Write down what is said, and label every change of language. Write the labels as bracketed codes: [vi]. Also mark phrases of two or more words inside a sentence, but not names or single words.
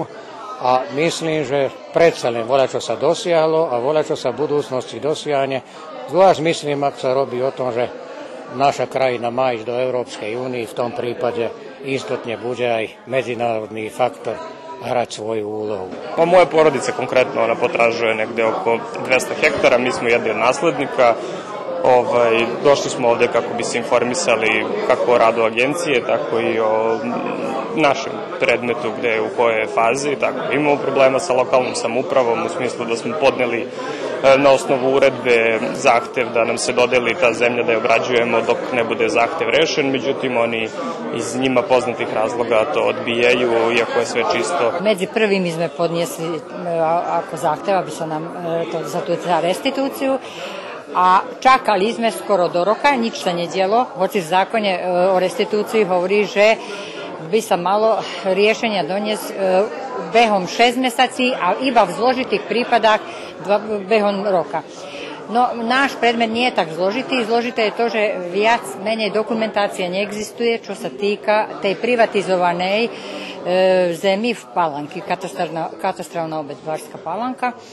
[sk] A myslím, že predsa len voľačo sa dosiahlo a voľačo sa v budúcnosti dosiahne. Zvlášť myslím, ak sa robí o tom, že naša krajina má ísť do Európskej únie, v tom prípade istotne bude aj medzinárodný faktor hrať svoju úlohu. [sr] Moja porodica konkretno, ona potražuje negde oko 200 hektara, mi smo jedni od naslednika. Došli smo ovdje kako bi se informisali kako o radu agencije, tako i o našem predmetu gdje je u kojoj fazi. Tako, imamo problema sa lokalnom samoupravom u smislu da smo podneli na osnovu uredbe zahtev da nam se dodeli ta zemlja da je obrađujemo dok ne bude zahtev rešen, međutim oni iz njima poznatih razloga to odbijaju, iako je sve čisto. [sk] Medzi prvimi sme podniesli ako zahteva bi se nam za tu restituciju, a čakali sme skoro do roka, nič sa nedjelo, hoci v zákone o restituciji hovorí, že by sa malo [sr] rješenja donijeti [sk] behom 6 mjesaci, a iba v zložitih prípadách behom roka. No, náš predmet nije tak zložitý. Zložité je to, že viac menej dokumentacije neexistuje, čo sa týka tej privatizovanej zemi v Palanki, katastrálna obec Bačská Palanka.